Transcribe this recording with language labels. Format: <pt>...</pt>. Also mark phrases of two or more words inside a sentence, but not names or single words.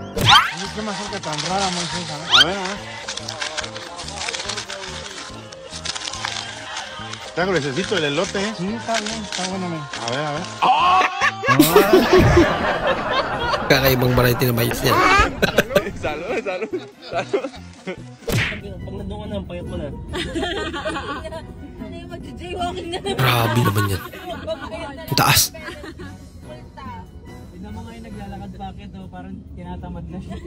<es>Tengo, necesito el elote, ¿eh? Sí, está bien, está bueno, men. A ver, a ver.</es> <tl>Kakaibang variety na bites niya.</tl> <es>Salud.</es> <tl>Pag nandun ka na, ang payat mo na. Mag-jaywalking na. Grabe naman yan. Ang taas. Tignan mo nga yung naglalakad bakit, oh, parang tinatamad na siya.</tl>